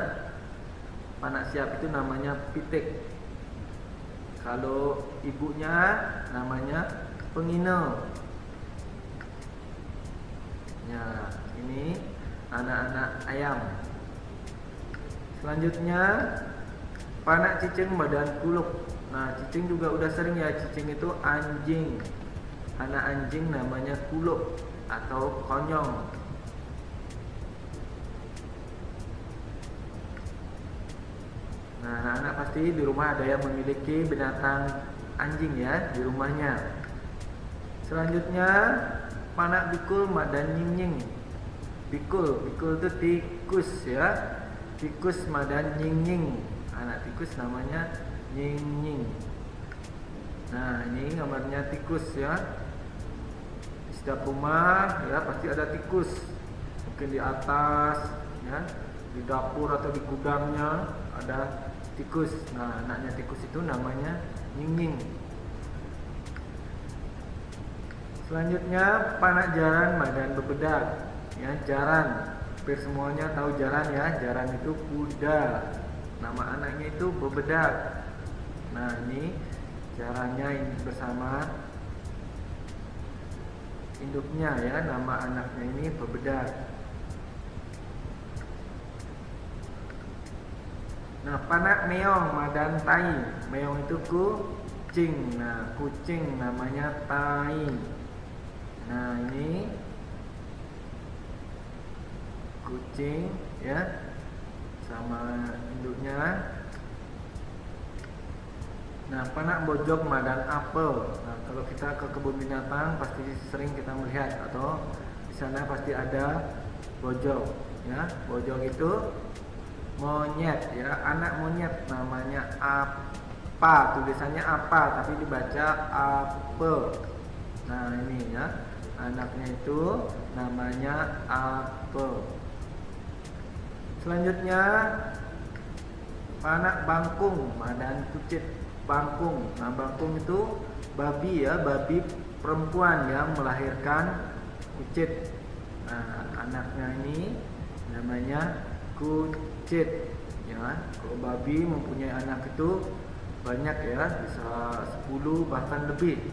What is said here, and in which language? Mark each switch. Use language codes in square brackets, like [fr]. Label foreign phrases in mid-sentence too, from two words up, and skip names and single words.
[ban] Panak siap [id] itu namanya pitik. Kalau ibunya namanya pengine. Ya, ini anak-anak ayam. Selanjutnya, [ban] Panak cicing badan kuluk. [id] Nah, cicing juga udah sering ya, cicing itu anjing. Anak anjing namanya kuluk atau konyong. Nah, anak-anak pasti di rumah ada yang memiliki binatang anjing ya di rumahnya. [ban] Selanjutnya panak bikul madan nying-nying. [id] Bikul itu tikus ya. [ban] Tikus madan nying-nying. [id] Anak tikus namanya nying-nying. Nah, ini gambarnya tikus ya. Di setiap rumah ya pasti ada tikus. Mungkin di atas ya, di dapur atau di gudangnya ada tikus. Nah, anaknya tikus itu namanya nying-nying. [ban] Selanjutnya panak jaran madan bebedak. [id] Ya, jaran. Hampir semuanya tahu jaran ya. Jaran itu kuda. Nama anaknya itu bebedak. Nah, ini jarannya ini bersama induknya ya. Nama anaknya ini bebedak. [ban] Nah, panak meong madan tai. [id] Meong itu kucing. Nah, kucing namanya tai. Nah, ini kucing ya sama induknya. Nah, [ban] panak bojok madan apel. [id] Nah, kalau kita ke kebun binatang pasti sering kita melihat atau di sana pasti ada bojok ya. Bojok itu monyet ya, anak monyet namanya apa, tulisannya apa tapi dibaca apel. Nah, ini ya, anaknya itu namanya apel. [ban] Selanjutnya panak bangkung madan kucit. [id] Bangkung. Nah, bangkung itu babi ya, babi perempuan yang melahirkan kucit. Nah, anaknya ini namanya kucit ya. Kalau babi mempunyai anak itu banyak ya, bisa 10 bahkan lebih.